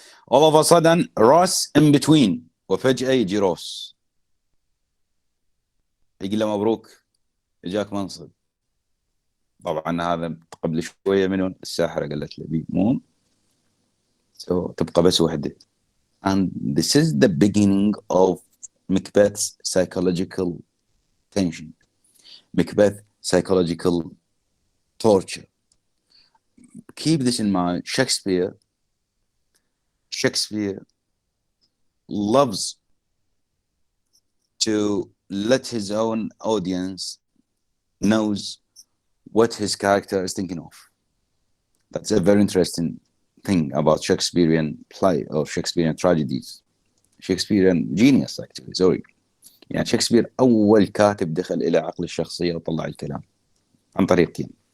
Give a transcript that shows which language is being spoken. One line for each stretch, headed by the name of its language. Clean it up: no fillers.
English: All of a sudden Ross in between،
Arabic: وفجأة يجي روس يقول له مبروك اجاك منصب. طبعا هذا قبل شوية منهم الساحرة قالت له بيمون، تبقى بس وحده.
English: And this is the beginning of Macbeth's psychological tension, Macbeth's psychological torture. Keep this in mind. Shakespeare Shakespeare loves to let his own audience knows what his character is thinking of. That's a very interesting thing about Shakespearean play or Shakespearean tragedies. Shakespearean genius actually, sorry.
Arabic: يعني شكسبير أول كاتب دخل إلى عقل الشخصية وطلع الكلام عن طريقين.